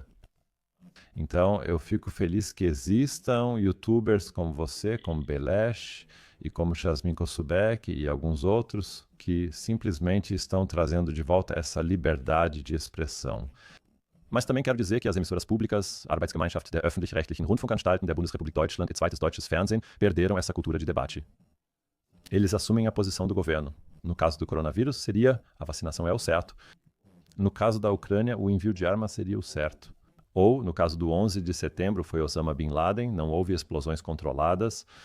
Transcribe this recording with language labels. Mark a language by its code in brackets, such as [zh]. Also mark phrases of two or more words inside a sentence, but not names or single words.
[pt] Então, eu fico feliz que existam youtubers como você, como Belesh e como Jasmine Kossubek e alguns outros que simplesmente estão trazendo de volta essa liberdade de expressão. Mas também quero dizer que as emissoras públicas, Arbeitsgemeinschaft der öffentlich-rechtlichen Rundfunkanstalten der Bundesrepublik Deutschland e Zweites Deutsches Fernsehen, perderam essa cultura de debate. Eles assumem a posição do governo. No caso do coronavírus, seria a vacinação é o certo. No caso da Ucrânia, o envio de armas seria o certo. Ou, no caso do 11 de setembro, foi Osama Bin Laden, não houve explosões controladas.